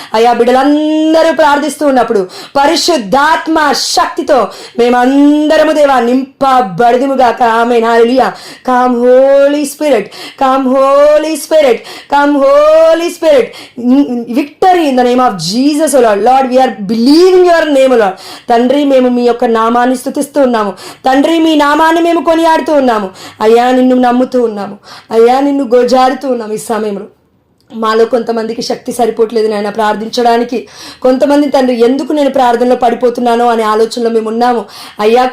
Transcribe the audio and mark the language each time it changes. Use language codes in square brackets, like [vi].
[te] అయా బిడ్డలందరూ ప్రార్థిస్తూ ఉన్నప్పుడు పరిశుద్ధాత్మ శక్తితో మేమందరము దేవా నింపబడిదుముగాక. ఆమేన్. హల్లెలూయా. [en] Come holy spirit, come holy spirit, come holy spirit. Victory in the name of Jesus, oh Lord. Lord, we are believing your name, oh Lord. [te] తండ్రి మేము మీ యొక్క నామాన్ని స్తుతిస్తూ ఉన్నాము తండ్రి, మీ నామాన్ని మేము కొనియాడుతూ ఉన్నాము అయ్యా, నిన్ను నమ్ముతూ ఉన్నాము అయ్యా, నిన్ను గోజారుతూ ఉన్నాము. ఈ సమయంలో మాలో కొంతమందికి శక్తి సరిపోవట్లేదు నాయన ప్రార్థించడానికి. కొంతమంది తండ్రి ఎందుకు నేను ప్రార్థనలో పడిపోతున్నానో అనే ఆలోచనలో మేము ఉన్నాము అయ్యా.